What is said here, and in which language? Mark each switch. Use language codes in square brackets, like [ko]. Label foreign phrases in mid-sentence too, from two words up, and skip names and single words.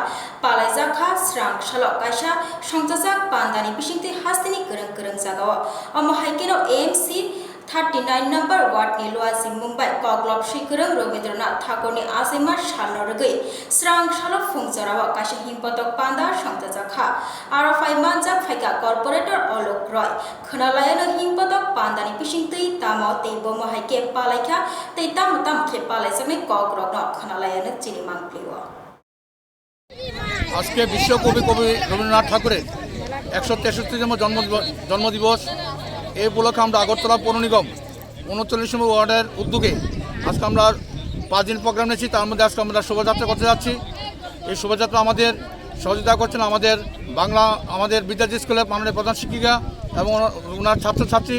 [trp] palaijakha srang salo kaisa songjajak pandani bisingti hastini kurang jagao o mahaikino AMC 39 [en] number ward [trp] ni Luasi Mumbai koglop shikurang Rabindranath Thakur ni asima salno rogoi srang salo phungjorawa kaisa himpotok panda songjajakha aro manjak phaika corporator Olok Roy khnalayano himpotok panda ni bisingtui tamo teibo mahaike palaikha tei tam khe palaijakni kogrokno khnalayano chini mangpliwa [bn] আজকে বিশ্বকবি রবীন্দ্রনাথ ঠাকুরের 163তম জন্মদিবস এই উপলক্ষে আমরা আগরতলা পৌর নিগম 39 নম্বর ওয়ার্ডের উদ্যোগে আজকে আমরা 5 দিন প্রোগ্রাম নিয়েছি তার মধ্যে আজকে আমরা শোভাযাত্রা করতে যাচ্ছি এই শোভাযাত্রা আমাদের সহযোগিতা করছেন আমাদের বিদ্যার্থী স্কুলের মাননীয় প্রধান শিক্ষিকা এবং ওনার ছাত্রছাত্রী